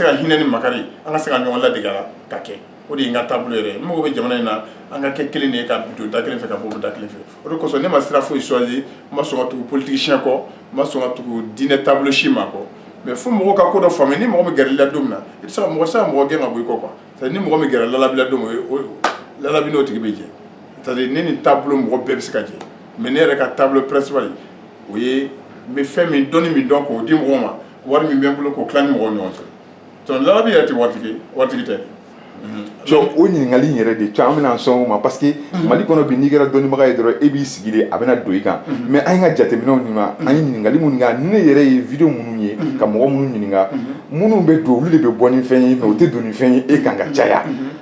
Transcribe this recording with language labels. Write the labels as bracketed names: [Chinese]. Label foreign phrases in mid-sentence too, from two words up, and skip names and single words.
[Bambara] ka hinɛ ni makari an ka se ka ɲɔgɔn ladege a la ka kɛ o de ye n ka taabolo yɛrɛ n mago bɛ jamana in na an ka kɛ kelen de ye ka don da kelen fɛ ka bɔ da kelen fɛ o de kosɔn ne ma sira foyi choisir n ma sɔn ka tugu politicien kɔ n ma sɔn ka tugu diinɛ taabolo si ma kɔ mais fo mɔgɔw ka ko dɔ faamu ni mɔgɔ min gɛrɛ la don min na i tɛ se ka mɔgɔ gɛn ka bɔ i kɔ [French] quoi c'est à dire [Bambara] ni mɔgɔ min gɛrɛ Lalabi la don min Lalabi n'o tigi bɛ jɛ [French] c'est à dire [Bambara] ne ni taabolo mɔgɔ bɛɛ bɛ se ka jɛ mais ne yɛrɛ ka taabolo principal o ye n bɛ fɛn min dɔnni min dɔn k'o di mɔgɔw ma wari min bɛ n bolo k'o tila ni mɔgɔw ni ɲɔgɔn cɛ donc Lalabi yɛrɛ tɛ waritigi tɛ. Donc o ɲininkali in yɛrɛ de an bɛna sɔn o ma [French] parce que [Bambara] Mali kɔnɔ bi n'i kɛra dɔnnibaga ye dɔrɔn e b'i sigi de a bɛna don i kan mais an ye ka jateminɛw nin ma an ye ɲininkali minnu kɛ ne yɛrɛ ye vidéo minnu ye ka mɔgɔ minnu ɲininka minnu bɛ don olu de bɛ bɔ ni fɛn ye mais o tɛ don ni fɛn ye e kan ka caya